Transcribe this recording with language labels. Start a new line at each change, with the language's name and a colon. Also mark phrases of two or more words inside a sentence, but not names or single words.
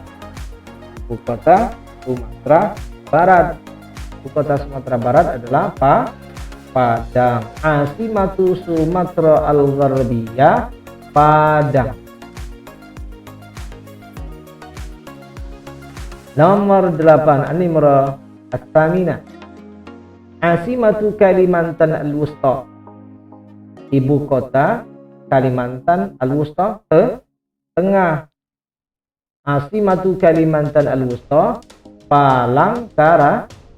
Indonesian: Ibu kota Sumatera Barat. Ibu kota Sumatera Barat adalah Padang.
Arabic: عاصمة سومطرة الغربية بادانغ.
Indonesian: Nomor 8,
Arabic: النمرة الثامنة، عاصمة كاليمانتان الوسطى.
Indonesian: Ibu kota Kalimantan Al-Wusta tengah.
Arabic: عاصمة كاليمانتان الوسطى بالانكارايا.